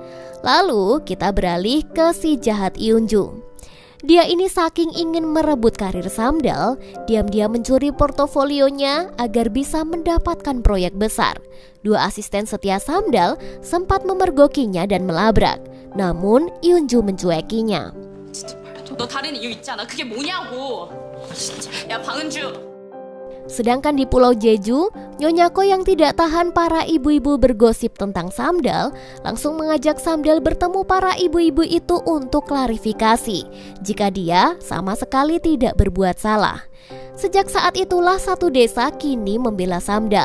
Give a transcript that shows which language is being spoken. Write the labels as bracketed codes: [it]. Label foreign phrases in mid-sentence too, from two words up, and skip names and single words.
[id] Lalu kita beralih ke si jahat Eunju. Dia ini saking ingin merebut karir Samdal, diam-diam mencuri portofolionya agar bisa mendapatkan proyek besar. Dua asisten setia Samdal sempat memergokinya dan melabrak, namun Yunju mencuekinya. [ko] 너 다른 이유 있잖아. 그게 뭐냐고. 진짜. 야, 방은주. [id] Sedangkan di Pulau Jeju, Nyonya Ko yang tidak tahan para ibu-ibu bergosip tentang Samdal langsung mengajak Samdal bertemu para ibu-ibu itu untuk klarifikasi jika dia sama sekali tidak berbuat salah. Sejak saat itulah satu desa kini membela Samdal.